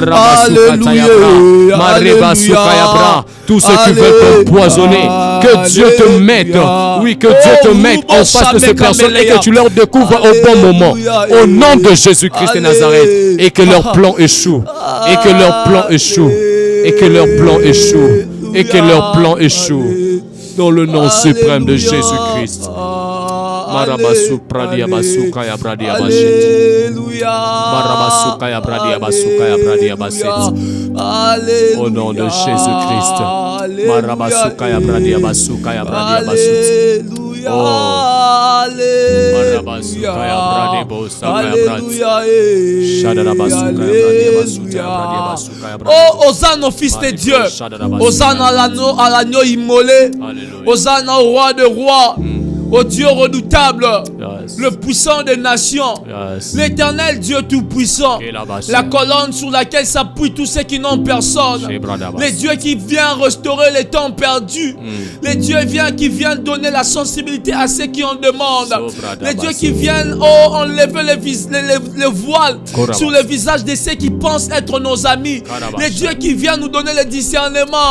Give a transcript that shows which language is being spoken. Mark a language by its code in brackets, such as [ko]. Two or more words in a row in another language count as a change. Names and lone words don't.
[fr] Tous ceux qui veulent t'empoisonner, que Dieu te mette, oui, que Dieu te mette en face de ces personnes et que tu leur découvres au bon moment, au nom de Jésus-Christ de Nazareth, et que leur plan échoue, et que leur plan échoue, et que leur plan échoue, et que leur plan échoue, dans le nom suprême de Jésus-Christ. Marabasu pradia basuka ya bradia basit. Marabasu ya bradia basuka ya bradia basit. Au nom de Jésus-Christ. Marabasu ya bradia basuka ya bradia basit. Oh. Marabasu ya bradia basuka ya bradia. Shadarabasu ya bradia basuka ya bradia basuka ya bradia. Oh, Hosanna au Fils de Dieu. Hosanna à l'agneau immolé. Hosanna au roi de rois. Ô Dieu redoutable, Yes. le puissant des nations, Yes. l'Éternel Dieu tout-puissant, la colonne sur laquelle s'appuient tous ceux qui n'ont personne, les dieux qui viennent restaurer les temps perdus, les dieux qui viennent donner la sensibilité à ceux qui en demandent, les dieux qui viennent enlever les voiles sur le visage de ceux qui pensent être nos amis, les dieux qui viennent nous donner le discernement.